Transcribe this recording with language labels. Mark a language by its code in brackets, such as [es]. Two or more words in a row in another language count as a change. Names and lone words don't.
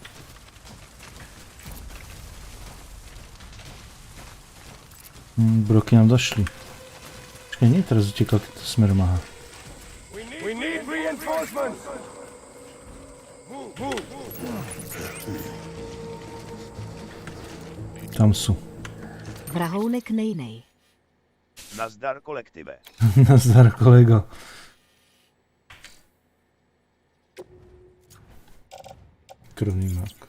[cs] Broky nám došly. Počkej, [sk] nie teraz utekal týmto smerom, aha. [en] We need reinforcements. Move. [cs] Tam jsou. Vrahounek nejnej. Nazdar kolektive. Nazdar, kolego. Krvný mak.